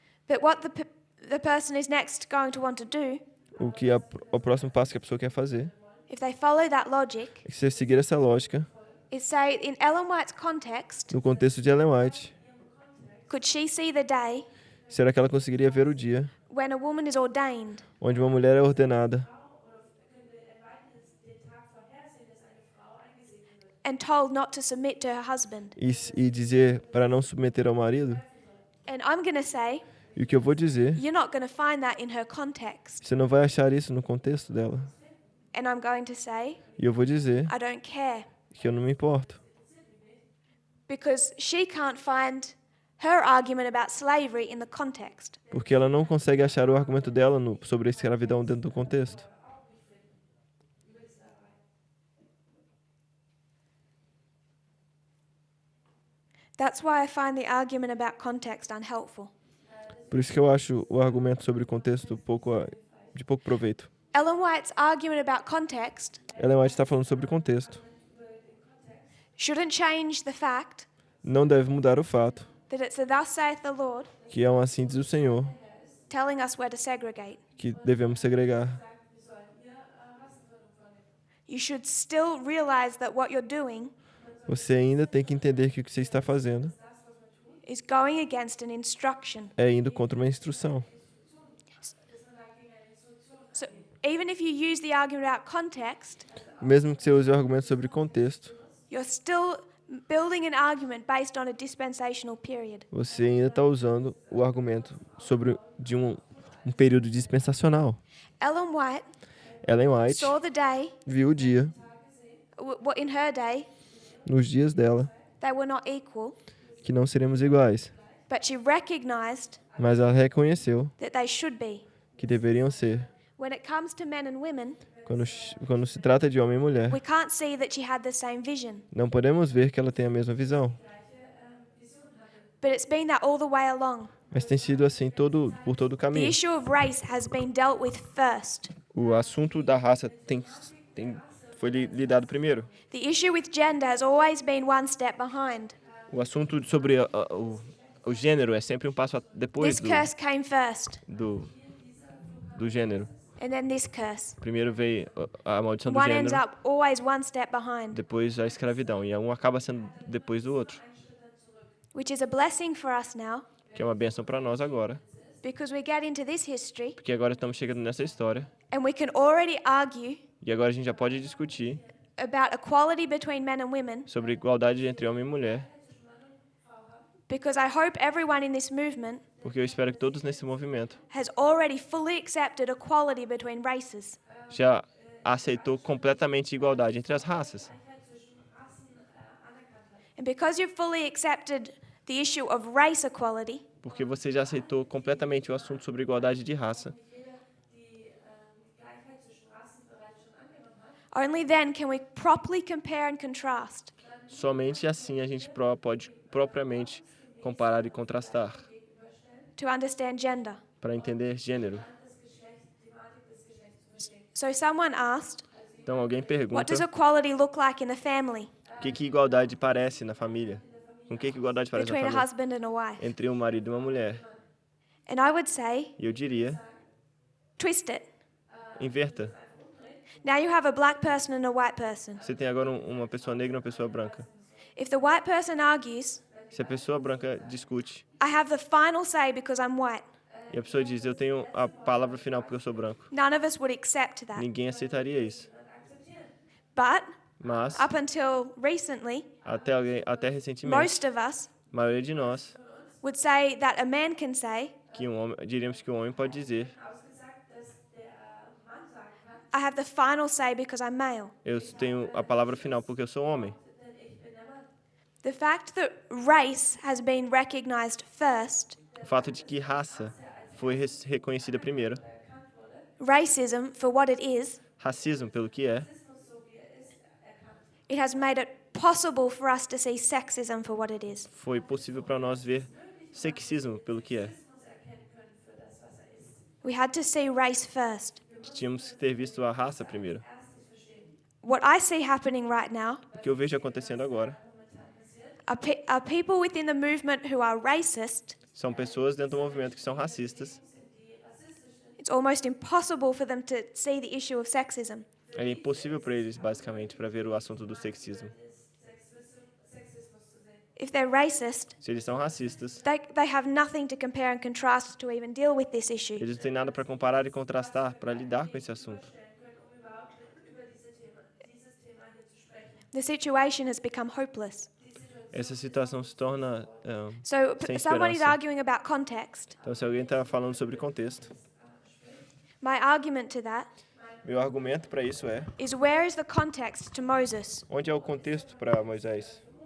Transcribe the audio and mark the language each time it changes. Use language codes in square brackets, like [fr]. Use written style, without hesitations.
[en] but what the person is next going to want to do, [pt] O que o próximo passo que a pessoa quer fazer [en] if they follow that logic, [pt] é que você seguir essa lógica [en] is say, in Ellen White's context, [pt] no contexto de Ellen White. [en] could she see the day [pt] Será que ela conseguiria ver o dia [en] when a woman is ordained [pt] onde uma mulher é ordenada [en] and told not to submit to her husband? [pt] e dizer para não submeter ao marido? [en] And I'm going to say, [pt] E o que eu vou dizer, [en] you're not going to find that in her context. [pt] você não vai achar isso no contexto dela. [en] And I'm going to say, [pt] E eu vou dizer [en] I don't care, [pt] que eu não me importo. [en] because she can't find her argument about slavery in the context. [pt] Porque ela não consegue achar o argumento dela sobre a escravidão dentro do contexto. [en] That's why I find the argument about context unhelpful. [pt] Por isso que eu acho o argumento sobre contexto de pouco proveito. [en] Ellen White's argument about context [pt] Ellen White está falando sobre contexto. [en] shouldn't change the fact [pt] Não deve mudar o fato [en] that it's a thus saith the Lord [pt] que é um assim diz o Senhor [en] telling us where to segregate. [pt] que devemos segregar. [en] You should still realize that what you're doing [pt] Você ainda tem que entender que o que você está fazendo [en] is going against an instruction. [pt] é indo contra uma instrução. [en] So even if you use the argument about context, [pt] Mesmo que você use o argumento sobre contexto, [en] you're still building an argument based on a dispensational period. [pt] você ainda está usando o argumento sobre de um período dispensacional. [en] Ellen White [pt] Ellen White [en] saw the day, [pt] viu o dia, [en] in her day, [pt] nos dias dela, [en] they were not equal, [pt] que não seremos iguais. [en] but she recognized [pt] Mas ela reconheceu [en] that they should be. [pt] que deveriam ser. [en] When it comes to men and women, [pt] Quando se trata de homem e mulher, [en] we can't see that she had the same vision. [pt] não podemos ver que ela tem a mesma visão. [en] But it's been that all the way along. [pt] Mas tem sido assim por todo o caminho. [en] issue of race has been dealt with first. [pt] O assunto da raça foi lidado primeiro. [en] The issue with gender has always been one step behind. [pt] O assunto sobre o gênero é sempre um passo depois [en] This curse came first, [pt] do gênero. [en] and then this curse. [pt] Primeiro veio a maldição do [en] One ends [pt] gênero, [en] up always one step behind, [pt] depois a escravidão. E um acaba sendo depois do outro, [en] which is a blessing for us now, [pt] que é uma bênção para nós agora. [en] because we get into this history [pt] Porque agora estamos chegando nessa história. [en] and we can already argue [pt] E agora a gente já pode discutir [en] about equality between men and women, [pt] sobre igualdade entre homem e mulher. [en] because I hope everyone in this movement [pt] Porque eu espero que todos nesse movimento [en] has already fully accepted equality between races. [pt] já aceitou completamente a igualdade entre as raças. [en] And because you've fully accepted the issue of race equality, [pt] Porque você já aceitou completamente o assunto sobre igualdade de raça. [en] only then can we properly compare and contrast [pt] Somente assim a gente pode propriamente comparar e contrastar [en] to understand gender. [pt] para entender gênero. [en] So someone asked, [pt] Então alguém [en] what [pt] pergunta [en] does equality look like in a family [pt] o que igualdade parece na família? Com que igualdade parece na [en] between a [pt] família? [en] husband and a wife? [pt] Entre um marido e uma mulher. [en] And I would say, [pt] E eu diria, [en] twist it. [pt] inverta. [en] Now you have a black person and a white person. [pt] Você tem agora uma pessoa negra e uma pessoa branca. [en] If the white person argues, [pt] Se a pessoa branca discute [en] I have the final say because I'm white. [pt] e a pessoa diz, eu tenho a palavra final porque eu sou branco, [en] None of us would accept that. [pt] ninguém aceitaria isso. [en] But [pt] Mas, [en] up until recently, [pt] até recentemente, [en] most of us [pt] a maioria de nós, [en] would say that a man can say, [pt] diríamos que um homem pode dizer, [en] I have the final say because I'm male. [pt] eu tenho a palavra final porque eu sou homem. [en] The fact that race has been recognized first, [pt] O fato de que raça foi reconhecida primeiro, [en] racism for what it is, [pt] racismo pelo que é, [en] it has made it possible for us to see sexism for what it is. [pt] foi possível para nós ver sexismo pelo que é. [en] We had to see race first. [pt] Tínhamos que ter visto a raça primeiro. [en] What I see happening right now [pt] O que eu vejo acontecendo agora [en] are people within the movement who are racist. [pt] são pessoas dentro do movimento que são racistas. [en] It's almost impossible for them to see the issue of sexism. [pt] É impossível para eles, basicamente, para ver o assunto do sexismo. [en] If they're racist, [pt] Se eles são racistas, [en] they have nothing to compare and contrast to even deal with this issue. [pt] eles não têm nada para comparar e contrastar para lidar com esse assunto. [en] The situation has become hopeless. [pt] Essa situação se torna [en] So [pt] sem [en] someone is [pt] esperança. [en] arguing about context. [pt] Então, se alguém está falando sobre contexto, [en] My argument to that [pt] meu argumento para isso é: [en] is, where is the context to Moses [pt] onde é o contexto para Moisés,